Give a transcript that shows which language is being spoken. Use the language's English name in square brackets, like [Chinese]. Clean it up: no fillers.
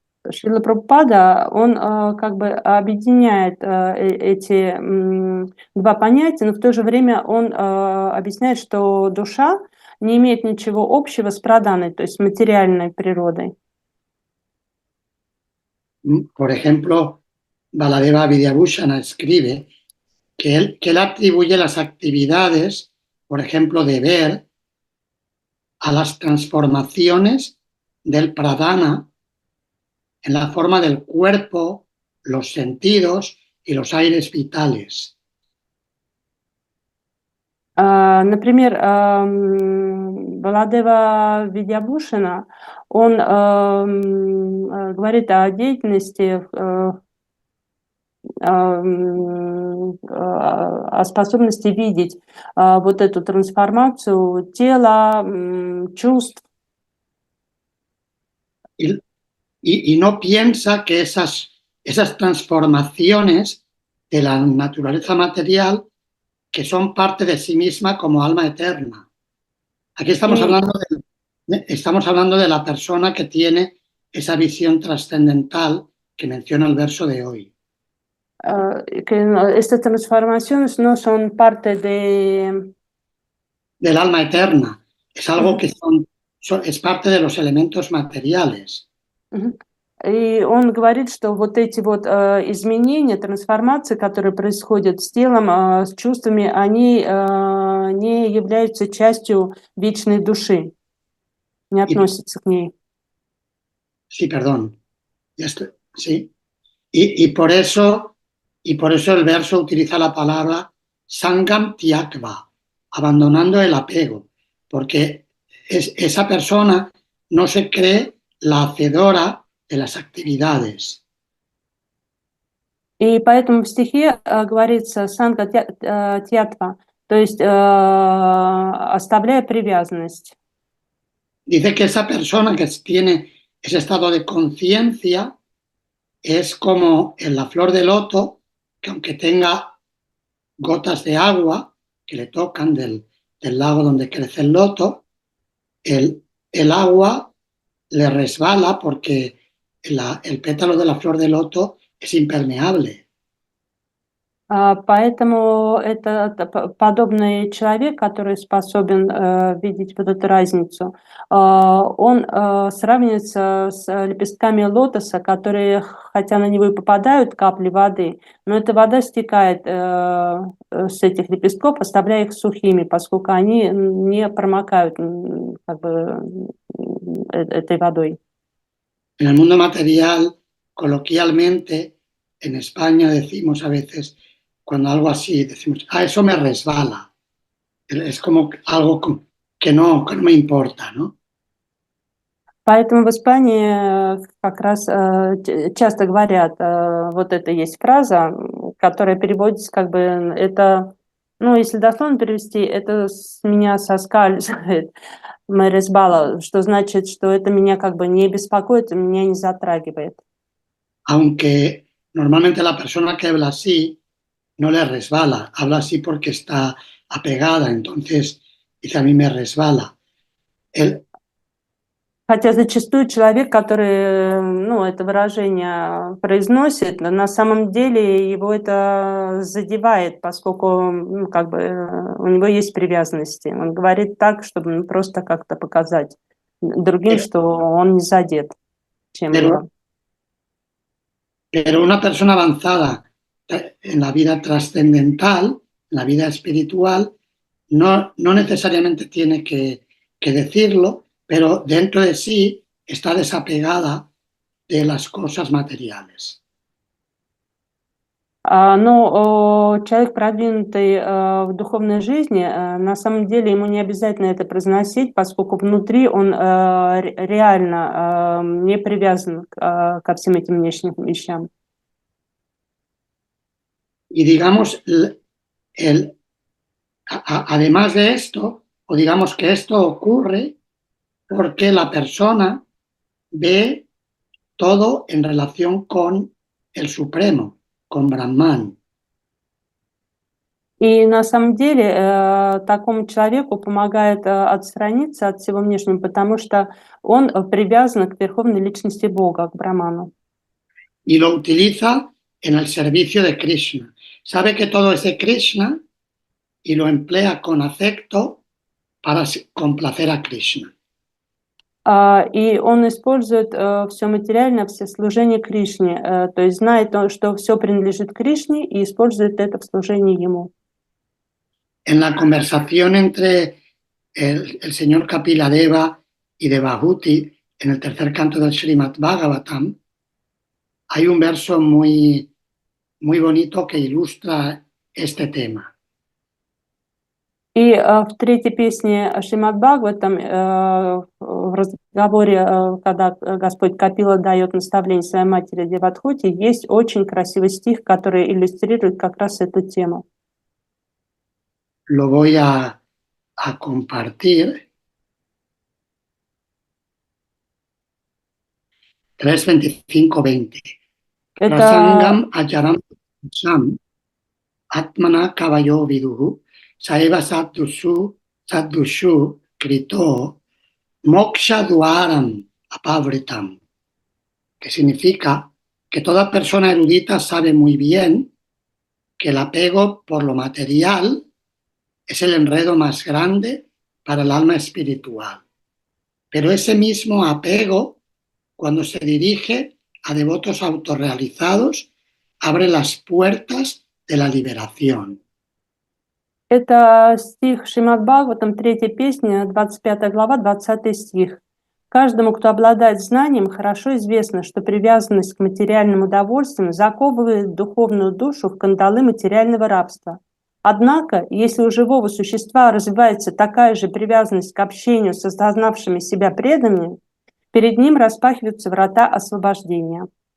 [Russian] Шрила Прабхупада, он как бы объединяет эти два понятия, но в то же время он объясняет, что душа не имеет ничего общего с праданой, то есть материальной природой. [Spanish] Por ejemplo, Baladeva Vidyabhushana escribe que él atribuye las actividades, por ejemplo, de ver, a las transformaciones del pradhana en la forma del cuerpo, los sentidos y los aires vitales. [Russian] Например, Баладева Видьябхушана, он говорит о деятельности, о способности видеть вот эту трансформацию тела, чувств. [Spanish] Y no piensa que esas transformaciones de la naturaleza material que son parte de sí misma como alma eterna. Aquí estamos hablando de la persona que tiene esa visión trascendental que menciona el verso de hoy. Que estas transformaciones no son parte del alma eterna. Es algo que es parte de los elementos materiales. [Russian] И он говорит, что вот эти вот изменения, трансформации, которые происходят с телом, с чувствами, они не являются частью вечной души, не относятся к ней. [Spanish] Sí, perdón. Ya estoy, sí. Y por eso el verso utiliza la palabra Sangam Tyakva, abandonando el apego, porque esa persona no se cree la hacedora de las actividades. [Russian] И поэтому в стихе говорится санга тьятва, то есть оставляя привязанность. [Spanish] Dice que esa persona que tiene ese estado de conciencia es como en la flor de loto, que aunque tenga gotas de agua que le tocan del lago donde crece el loto, el agua le resbala porque el pétalo de la flor de loto es impermeable. [Russian] Поэтому это подобный человек, который способен видеть вот эту разницу. Он сравнивается с лепестками лотоса, которые, хотя на него и попадают капли воды, но эта вода стекает с этих лепестков, оставляя их сухими, поскольку они не промокают как бы этой водой. [Spanish] En el mundo material, coloquialmente, en España decimos a veces, cuando algo así, decimos, eso me resbala. Es como algo que no me importa, ¿no? [Russian] Поэтому в Испании как раз часто говорят, вот это есть фраза, которая переводится как бы, это, ну, если дословно перевести, это с меня соскальзывает, [Spanish] me resbala, [Russian] что значит, что это меня как бы не беспокоит, меня не затрагивает. [Spanish] Aunque normalmente la persona que habla así no le resbala, habla así porque está apegada, entonces dice a mí me resbala. [Russian] Хотя зачастую человек, который, ну, это выражение произносит, на самом деле его это задевает, поскольку, ну, как бы у него есть привязанности. Он говорит так, чтобы просто как-то показать другим, что он не задет чем-либо. [Spanish] Pero una persona avanzada en la vida trascendental, en la vida espiritual, no necesariamente tiene que decirlo, pero dentro de sí está desapegada de las cosas materiales. [Russian] Но человек, продвинутый в духовной жизни, на самом деле ему не обязательно это произносить, поскольку внутри он реально не привязан ко всем этим внешним вещам. [Spanish] Y digamos, además de esto, o digamos que esto ocurre porque la persona ve todo en relación con el Supremo, con Brahman. [Russian] И на самом деле такому человеку помогает отстраниться от всего внешнего, потому что он привязан к верховной личности Бога, к Браману. [Spanish] Y lo utiliza en el servicio de Krishna. Sabe que todo es de Krishna y lo emplea con afecto para complacer a Krishna. [Russian] И он использует все материальное, все служение Кришне, то есть знает, что все принадлежит Кришне и использует это в служении ему. [Spanish] En la conversación entre el señor Kapiladeva y Devahuti en el tercer canto del Srimad Bhagavatam, hay un verso muy, muy bonito que ilustra este tema. [Russian] И в третьей песне Шримад Бхагаватам, в разговоре, когда Господь Капила дает наставление своей матери Девадхути, есть очень красивый стих, который иллюстрирует как раз эту тему. [Spanish] Lo voy a compartir. 3:25-20. [Sanskrit] Prasangam acharam sam atmana kavayo viduhu saeva saddushu krito moksha duaram apavritam, [Spanish] que significa que toda persona erudita sabe muy bien que el apego por lo material es el enredo más grande para el alma espiritual. Pero ese mismo apego, cuando se dirige a devotos autorrealizados, abre las puertas de la liberación. [Russian] Это стих Шримад Бхагаватам, 3 песня, 25 глава, 20 стих. Каждому, кто обладает знанием, хорошо известно, что привязанность к материальным удовольствиям заковывает духовную душу в кандалы материального рабства. Однако, если у живого существа развивается такая же привязанность к общению с осознавшими себя преданными, перед ним распахиваются врата освобождения.